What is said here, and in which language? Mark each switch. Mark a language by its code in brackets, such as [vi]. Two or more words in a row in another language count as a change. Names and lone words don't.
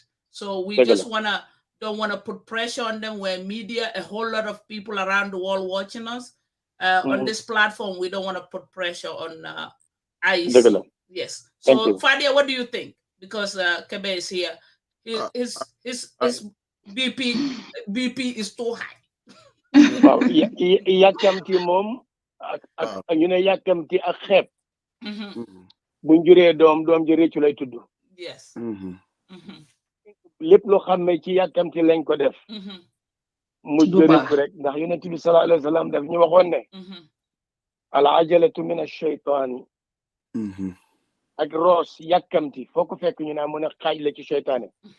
[en] So we just don't want to put pressure on them where media, a whole lot of people around the world watching us on this platform. We don't want to put pressure on IEC. Yes. So Fadia, what do you think? Because Kebe is here. His BP is too high. Wow. [wo] Yakamti mom ñu ne yakamti ak xeeb buñ juree doom ji réccu lay tudd. [en] Yes. [wo] lépp loo xam ne ci yakamti lañ ko def mu jëriñ rek ndax yonent bi [ar] صلى الله عليه وسلم [wo] daf ñu waxoon ne [ar] العجلة من الشيطان [wo] ak roos yàkkamti foo ko fekk ñu naa mu ne xaaj la ci seytaane